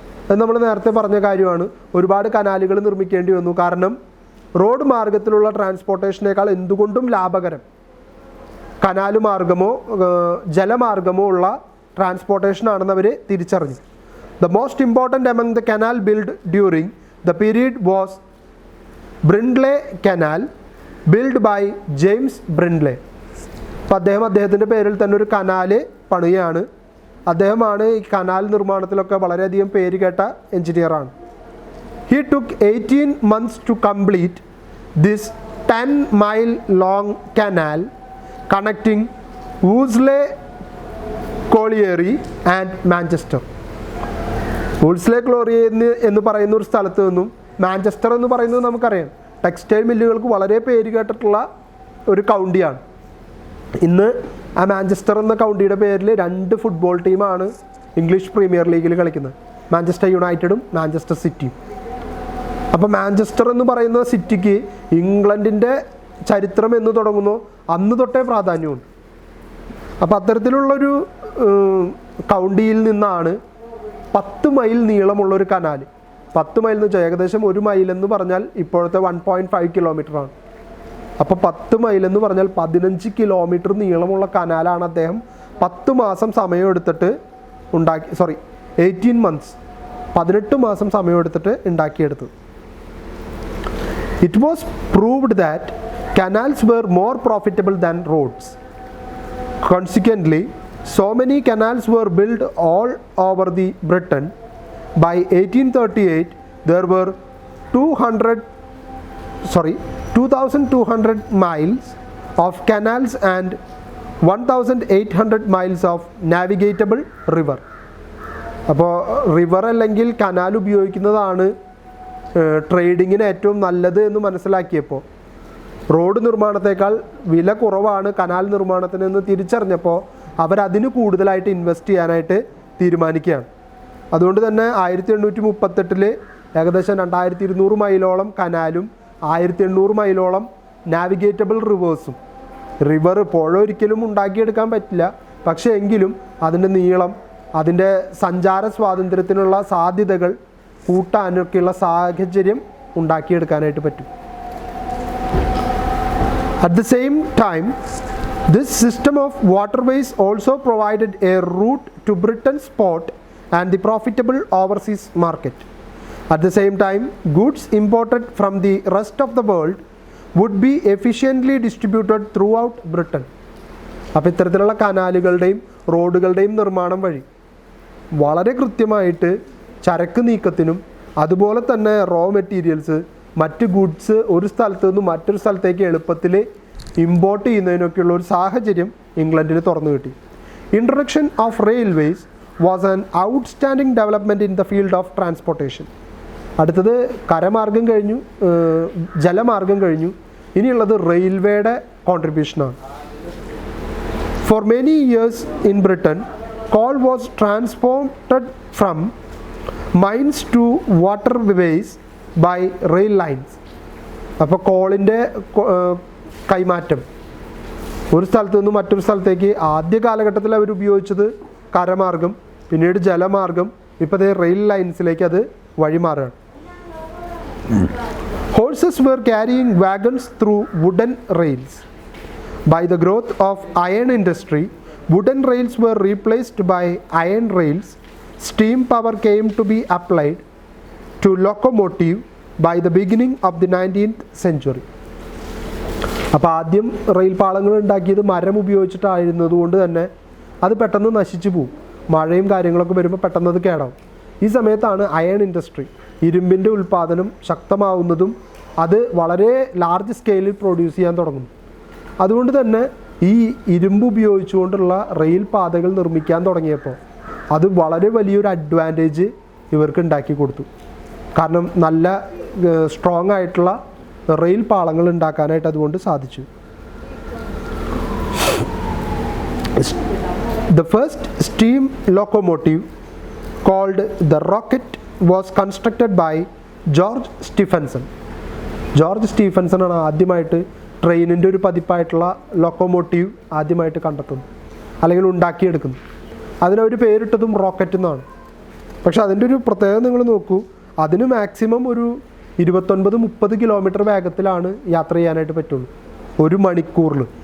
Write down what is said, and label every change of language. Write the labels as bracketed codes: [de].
[ml] അത് നമ്മൾ നേരത്തെ പറഞ്ഞ കാര്യമാണ്. ഒരുപാട് കനാലുകൾ നിർമ്മിക്കേണ്ടി വന്നു. കാരണം റോഡ് മാർഗത്തിലുള്ള ട്രാൻസ്പോർട്ടേഷനേക്കാൾ എന്തുകൊണ്ടും ലാഭകരം കനാല് മാർഗമോ ജലമാർഗമോ ഉള്ള ട്രാൻസ്പോർട്ടേഷൻ ആണെന്ന് അവർ തിരിച്ചറിഞ്ഞു. [en] The most important among the canal built during the period was Brindley Canal, built by James Brindley. [ml] അപ്പോൾ അദ്ദേഹത്തിൻ്റെ പേരിൽ തന്നെ ഒരു കനാല് പണിയാണ്. അദ്ദേഹമാണ് ഈ കനാൽ നിർമ്മാണത്തിലൊക്കെ വളരെയധികം പേര് കേട്ട എഞ്ചിനീയറാണ്. [en] He took 18 months to complete this 10-mile long canal connecting Wolseley Colliery and Manchester. [ml] വൂൾസ്ലെ ക്ലോറിയ എന്ന് പറയുന്ന ഒരു സ്ഥലത്ത് നിന്നും മാഞ്ചസ്റ്റർ എന്ന് പറയുന്നത് നമുക്കറിയാം ടെക്സ്റ്റൈൽ മില്ലുകൾക്ക് വളരെ പേര് കേട്ടിട്ടുള്ള ഒരു കൗണ്ടിയാണ്. ഇന്ന് ആ മാഞ്ചസ്റ്റർ എന്ന കൗണ്ടിയുടെ പേരിൽ 2 ഫുട്ബോൾ ടീമാണ് ഇംഗ്ലീഷ് പ്രീമിയർ ലീഗിൽ കളിക്കുന്നത്, മാഞ്ചസ്റ്റർ യുണൈറ്റഡും മാഞ്ചസ്റ്റർ സിറ്റിയും. അപ്പോൾ മാഞ്ചസ്റ്റർ എന്ന് പറയുന്ന സിറ്റിക്ക് ഇംഗ്ലണ്ടിൻ്റെ ചരിത്രം എന്ന് തുടങ്ങുന്നു അന്ന് തൊട്ടേ പ്രാധാന്യമുണ്ട്. അപ്പോൾ അത്തരത്തിലുള്ളൊരു കൗണ്ടിയിൽ നിന്നാണ് 10 മൈൽ നീളമുള്ളൊരു കനാൽ. 10 മൈൽ എന്ന് വെച്ചാൽ ഏകദേശം 1 മൈൽ എന്ന് പറഞ്ഞാൽ ഇപ്പോഴത്തെ 1.5 കിലോമീറ്ററാണ്. അപ്പോൾ 10 മൈൽ എന്ന് പറഞ്ഞാൽ 15 കിലോമീറ്റർ നീളമുള്ള കനാലാണ് അദ്ദേഹം 10 മാസം സമയമെടുത്തിട്ട് 18 മന്ത്സ് 18 മാസം സമയമെടുത്തിട്ട് ഉണ്ടാക്കിയെടുത്തത്. [en] It was proved that canals were more profitable than roads. Consequently, so many canals were built all over the Britain. By 1838, there were 2,200 miles of canals and 1,800 miles of navigable river. [ml] അപ്പോൾ river അല്ലെങ്കിൽ canal ഉപയോഗിക്കുന്നതാണ് ട്രേഡിങ്ങിന് ഏറ്റവും നല്ലത് എന്ന് മനസ്സിലാക്കിയപ്പോൾ road നിർമ്മാണത്തേക്കാൾ വില കുറവാണ് canal നിർമ്മാണത്തിനെന്ന് തിരിച്ചറിഞ്ഞപ്പോൾ അവരതിന് കൂടുതലായിട്ട് ഇൻവെസ്റ്റ് ചെയ്യാനായിട്ട് തീരുമാനിക്കുകയാണ്. അതുകൊണ്ട് തന്നെ 1838 ഏകദേശം 2200 മൈലോളം കനാലും 1800 മൈലോളം നാവിഗേറ്റബിൾ റിവേഴ്സും. റിവർ പുഴ ഒരിക്കലും ഉണ്ടാക്കിയെടുക്കാൻ പറ്റില്ല, പക്ഷേ എങ്കിലും അതിൻ്റെ നീളം അതിൻ്റെ സഞ്ചാര സ്വാതന്ത്ര്യത്തിനുള്ള സാധ്യതകൾ കൂട്ടാനൊക്കെയുള്ള സാഹചര്യം ഉണ്ടാക്കിയെടുക്കാനായിട്ട് പറ്റും. [en] At the same time, this system of waterways also provided a route to Britain's port and the profitable overseas market. At the same time, goods imported from the rest of the world would be efficiently distributed throughout Britain. [ml] അപ്പോൾ ഇത്തരത്തിലുള്ള കനാലുകളുടെയും റോഡുകളുടെയും നിർമ്മാണം വഴി വളരെ കൃത്യമായിട്ട് ചരക്ക് നീക്കത്തിനും അതുപോലെ തന്നെ raw materials മറ്റ് ഗുഡ്സ് ഒരു സ്ഥലത്ത് നിന്ന് മറ്റൊരു സ്ഥലത്തേക്ക് എളുപ്പത്തിൽ ഇമ്പോർട്ട് ചെയ്യുന്നതിനൊക്കെയുള്ള ഒരു സാഹചര്യം ഇംഗ്ലണ്ടിന് തുറന്നു കിട്ടി. [en] Introduction of railways was an outstanding development in the field of transportation. [ml] അടുത്തത് കരമാർഗം കഴിഞ്ഞു, ജലമാർഗം കഴിഞ്ഞു, ഇനിയുള്ളത് റെയിൽവേയുടെ കോൺട്രിബ്യൂഷനാണ്. [en] For many years in Britain coal was transported from mines to waterways by rail lines. [ml] അപ്പോൾ കോളിൻ്റെ കൈമാറ്റം ഒരു സ്ഥലത്ത് നിന്ന് മറ്റൊരു സ്ഥലത്തേക്ക് ആദ്യ കാലഘട്ടത്തിൽ അവർ ഉപയോഗിച്ചത് കരമാർഗം, പിന്നീട് ജലമാർഗം, ഇപ്പോഴത്തെ റെയിൽ ലൈൻസിലേക്ക് അത് വഴിമാറുകയാണ്. [en] Horses were carrying wagons through wooden rails. By the growth of iron industry, wooden rails were replaced by iron rails. Steam power came to be applied to locomotive by the beginning of the 19th century. [ml] അപ്പോൾ ആദ്യം rail പാളങ്ങൾ ഉണ്ടാക്കിയത് മരം ഉപയോഗിച്ചിട്ടായിരുന്നതുകൊണ്ട് തന്നെ അത് പെട്ടെന്ന് നശിച്ചു പോകും. മഴയും കാര്യങ്ങളൊക്കെ വരുമ്പോൾ പെട്ടെന്ന് അത് കേടാവും. ഈ സമയത്താണ് അയൺ ഇൻഡസ്ട്രി, ഇരുമ്പിൻ്റെ ഉൽപ്പാദനം ശക്തമാവുന്നതും അത് വളരെ ലാർജ് സ്കെയിലിൽ പ്രൊഡ്യൂസ് ചെയ്യാൻ തുടങ്ങും. അതുകൊണ്ട് തന്നെ ഈ ഇരുമ്പ് ഉപയോഗിച്ചുകൊണ്ടുള്ള റെയിൽ പാതകൾ നിർമ്മിക്കാൻ തുടങ്ങിയപ്പോൾ അത് വളരെ വലിയൊരു അഡ്വാൻറ്റേജ് ഇവർക്ക് ഉണ്ടാക്കി കൊടുത്തു. കാരണം നല്ല സ്ട്രോങ് ആയിട്ടുള്ള റെയിൽ പാളങ്ങൾ ഉണ്ടാക്കാനായിട്ട് അതുകൊണ്ട് സാധിച്ചു. [en] The first steam locomotive called the Rocket was constructed by George Stephenson. [ml] George Stephenson ആണ് ആദ്യമായിട്ട് ട്രെയിനിൻ്റെ ഒരു പതിപ്പായിട്ടുള്ള ലോക്കോമോട്ടീവ് ആദ്യമായിട്ട് കണ്ടെത്തുന്നത് അല്ലെങ്കിൽ ഉണ്ടാക്കിയെടുക്കുന്നു. അതിനൊരു പേരിട്ടതും റോക്കറ്റ് എന്നാണ്. പക്ഷെ അതിൻ്റെ ഒരു പ്രത്യേകത നിങ്ങൾ നോക്കൂ, അതിന് മാക്സിമം ഒരു 29-30 കിലോമീറ്റർ വേഗത്തിലാണ് യാത്ര ചെയ്യാനായിട്ട് പറ്റുള്ളൂ ഒരു മണിക്കൂറിൽ.